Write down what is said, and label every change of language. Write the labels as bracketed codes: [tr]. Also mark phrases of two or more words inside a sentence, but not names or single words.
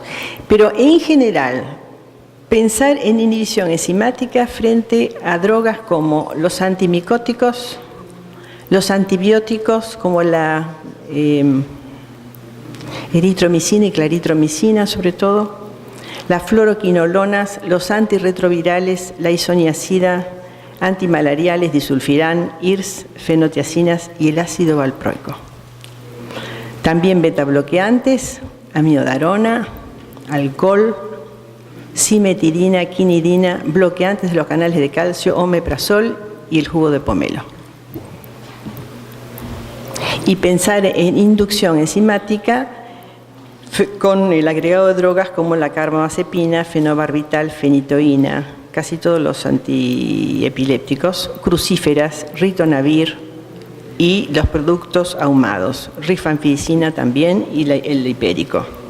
[es] Pero en general, pensar en inhibición enzimática frente a drogas como los antimicóticos, los antibióticos como el eritromicina y claritromicina sobre todo, las fluoroquinolonas, los antirretrovirales, la isoniazida, antimalariales, disulfirán, IRS, fenotiacinas y el ácido valproico. También betabloqueantes, amiodarona, alcohol, simetidina, quinidina, bloqueantes de los canales de calcio, omeprazol y el jugo de pomelo. Y pensar en inducción enzimática con el agregado de drogas como la carbamazepina, fenobarbital, fenitoína, casi todos los antiepilépticos, crucíferas, ritonavir y los productos ahumados, rifampicina también y el hipérico.